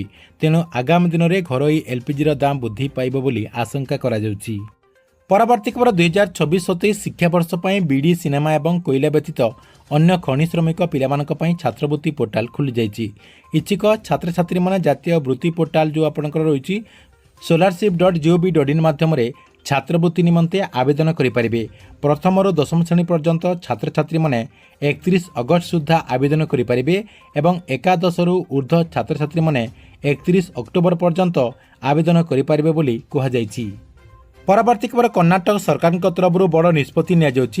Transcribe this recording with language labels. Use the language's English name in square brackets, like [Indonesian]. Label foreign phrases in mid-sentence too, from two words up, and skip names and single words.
[Odia] ତେଣୁ ଆଗାମୀ ଦିନରେ ଘରୋଇ LPGର ଦାମ ବୃଦ୍ଧି ପାଇବ ବୋଲି ଆଶଙ୍କା କରାଯାଉଛି। ପରବର୍ତ୍ତୀ ଖବର 2026-27 ଶିକ୍ଷାବର୍ଷ ପାଇଁ ବିଡି, ସିନେମା ଏବଂ କୋଇଲା ବ୍ୟତୀତ ଅନ୍ୟ ଖଣି ଶ୍ରମିକ ପିଲାମାନଙ୍କ ପାଇଁ ଛାତ୍ରବୃତ୍ତି ପୋର୍ଟାଲ ଖୋଲିଯାଇଛି। ଇଚ୍ଛୁକ ଛାତ୍ରଛାତ୍ରୀମାନେ ଜାତୀୟ ବୃତ୍ତି ପୋର୍ଟାଲ ଯେଉଁ ଆପଣଙ୍କର ରହିଛି scholarship.gov.in ମାଧ୍ୟମରେ ଛାତ୍ରବୃତ୍ତି ନିମନ୍ତେ ଆବେଦନ କରିପାରିବେ। ପ୍ରଥମରୁ ଦଶମ ଶ୍ରେଣୀ ପର୍ଯ୍ୟନ୍ତ ଛାତ୍ରଛାତ୍ରୀମାନେ 31 ଅଗଷ୍ଟ ସୁଦ୍ଧା ଆବେଦନ କରିପାରିବେ ଏବଂ ଏକାଦଶରୁ ଉର୍ଦ୍ଧ୍ୱ ଛାତ୍ରଛାତ୍ରୀମାନେ 31 ଅକ୍ଟୋବର ପର୍ଯ୍ୟନ୍ତ ଆବେଦନ କରିପାରିବେ ବୋଲି କୁହାଯାଇଛି। ପରବର୍ତ୍ତୀ ଖବର କର୍ଣ୍ଣାଟକ ସରକାରଙ୍କ ତରଫରୁ ବଡ଼ ନିଷ୍ପତ୍ତି ନିଆଯାଉଛି।